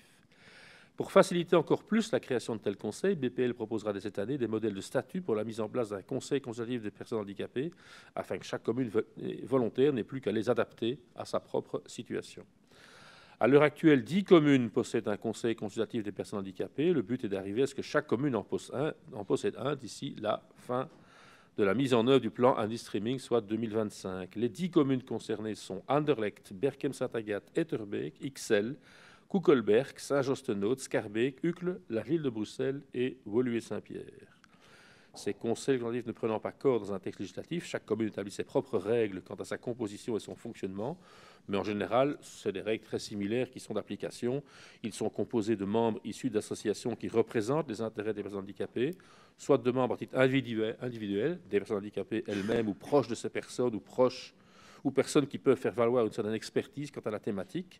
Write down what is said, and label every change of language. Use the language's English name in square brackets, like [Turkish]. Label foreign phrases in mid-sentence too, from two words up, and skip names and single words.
[French] Pour faciliter encore plus la création de tels conseils, BPL proposera dès cette année des modèles de statut pour la mise en place d'un conseil consultatif des personnes handicapées, afin que chaque commune volontaire n'ait plus qu'à les adapter à sa propre situation. À l'heure actuelle, 10 communes possèdent un conseil consultatif des personnes handicapées. Le but est d'arriver à ce que chaque commune en possède un d'ici la fin de la mise en œuvre du plan handi-streaming, soit 2025. Les 10 communes concernées sont Anderlecht, Berchem-Satagat, Etterbeek, Ixelles, Koekelberg, Saint-Josse-ten-Noode, Schaerbeek, Uccle, la ville de Bruxelles et Woluwe-Saint-Pierre. Ces conseils consultatifs ne prenant pas corps dans un texte législatif, chaque commune établit ses propres règles quant à sa composition et son fonctionnement, mais en général, c'est des règles très similaires qui sont d'application. Ils sont composés de membres issus d'associations qui représentent les intérêts des personnes handicapées, soit de membres à titre individuel, des personnes handicapées elles-mêmes ou proches de ces personnes ou personnes qui peuvent faire valoir une certaine expertise quant à la thématique.